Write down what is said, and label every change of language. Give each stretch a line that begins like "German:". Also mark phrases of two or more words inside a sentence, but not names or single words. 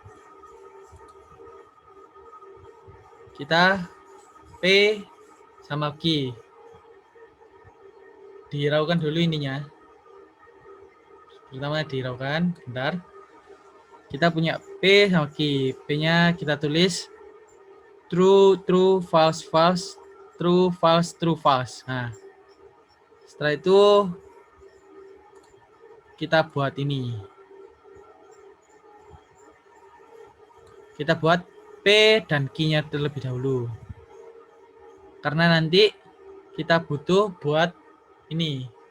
Indonesian: Kita P sama Q. Dihiraukan dulu ininya. Pertama dihiraukan, bentar. Kita punya P sama Q. P-nya kita tulis
English: true, true, false, false, true, false, true, false.
Indonesian: Nah, setelah itu kita buat ini. Kita buat P dan Q-nya terlebih dahulu. Karena nanti kita butuh buat ini.